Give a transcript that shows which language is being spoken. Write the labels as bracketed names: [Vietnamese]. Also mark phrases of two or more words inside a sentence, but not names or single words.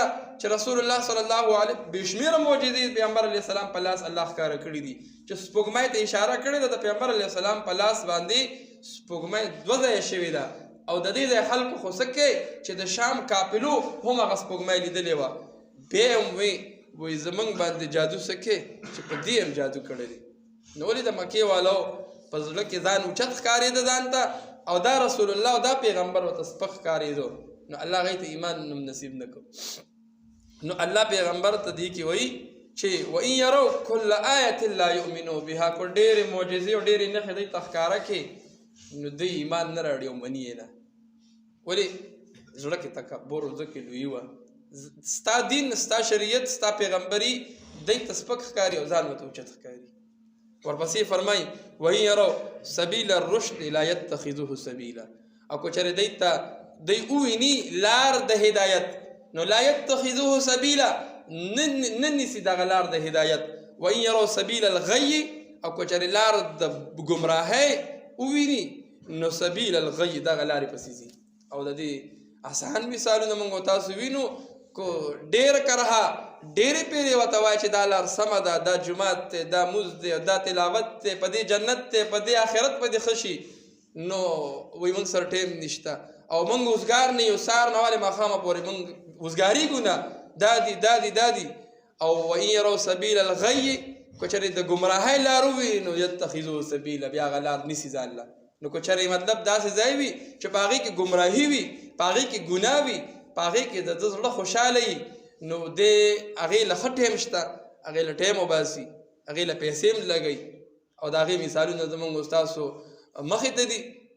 [Pashto] چې رسول الله صلی الله علیه بشمیر معجزې پیغمبر علیه السلام په لاس الله ښکار کړی دي چې سپوږمۍ ته اشاره کړې ده د پیغمبر علیه السلام په لاس باندې سپوږمۍ دوه ځای شوې ده او د دې ځای خلکو خو سکه چې د شام قافلو هم هغه سپوږمۍ لیدلې وه بیا هم وی زمونږ باندې جادو سکه چې په دې هم جادو کړی دی نو ولې د مکې والو په زړه کې ځان اوچت ښکارېده ځان ته او دا رسول الله او دا پیغمبر ورته سپک ښکارېدو نو الله هغوی ته ایمان نصیب نه کړو نو الله پیغمبر ته دې کې وایي چې [Arabic] وإن يروا كل آية لا يؤمنوا بها [Pashto] کو ډېرې معجزې او ډېرې نښې دوی ته ښکاره کړي نو دوی ایمان نه راوړي او مني یې نه ولې زړه کې تکبر او زړه کې لویي وه ستا دین ستا شریعت ستا پیغمبري دوی ته سپک ښکاري او ځان ورته اوچت ښکاري ورپسې فرمایي [Arabic] وإن يروا سبیل الرشد لا يتخذوه سبیلا [Pashto] او که چېرې دوی ته دوی وویني لار د هدایت نو [Arabic] لا يتخذوه سبیلا [Pashto] نه نیسي دغه لار د هدایت [Arabic] وإن يروا سبیل الغی [Pashto] او که چېرې لار د ګمراهۍ وویني نو [Arabic] سبیل الغی [Pashto] دغه لارې پسې ځي او د دې آسان مثالونه موږ تاسو وینو کو ډېر کرها ډېرې پیرې ورته وایي چې دا لار سمه ده دا جومات دی دا مونځ دی دا تلاوت دی په دې جنت دی په دې آخرت په دې ښه شي نو وایي موږ سره ټیم نشته او موږ وزګار نه یو سهار نه ولې ماښامه پورې موږ وزګارېږو نه دا دي او [Arabic] وإن يروا سبیل الغی [Pashto] که چېرې د ګمراهۍ لار ووي نو [Arabic] یتخذوه سبیلا [Pashto] بیا هغه لار نیسي ځان له نو که چېرې مطلب داسې ځای وي چې په هغې کې ګمراهي وي په هغې کې ګناه وي په هغې کې د ده زړه خوشحاله وي نو دی هغې له ښه ټیم شته هغې له ټیم وباسي هغې له پیسې هم لګوي او د هغې مثالونه زموږ ستاسو مخې ته دي